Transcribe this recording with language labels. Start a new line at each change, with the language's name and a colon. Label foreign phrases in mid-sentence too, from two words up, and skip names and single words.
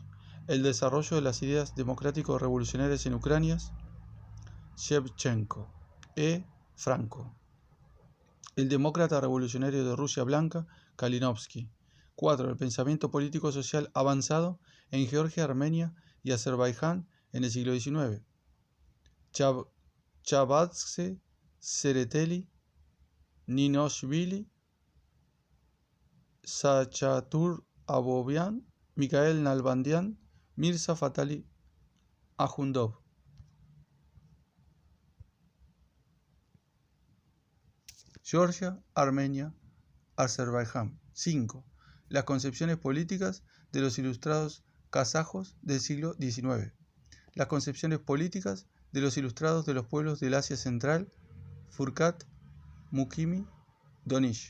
Spanish: El desarrollo de las ideas democrático-revolucionarias en Ucrania, Shevchenko. Franco. El demócrata revolucionario de Rusia Blanca, Kalinowski. 4. El pensamiento político-social avanzado en Georgia, Armenia y Azerbaiyán en el siglo XIX. Chavadze, Tsereteli, Ninoshvili, Sachatur Abovian, Mikhail Nalbandian, Mirza Fatali Ajundov. Georgia, Armenia, Azerbaiyán. 5. Las concepciones políticas de los ilustrados kazajos del siglo XIX. Las concepciones políticas de los ilustrados de los pueblos del Asia Central, Furkat, Mukimi, Donish.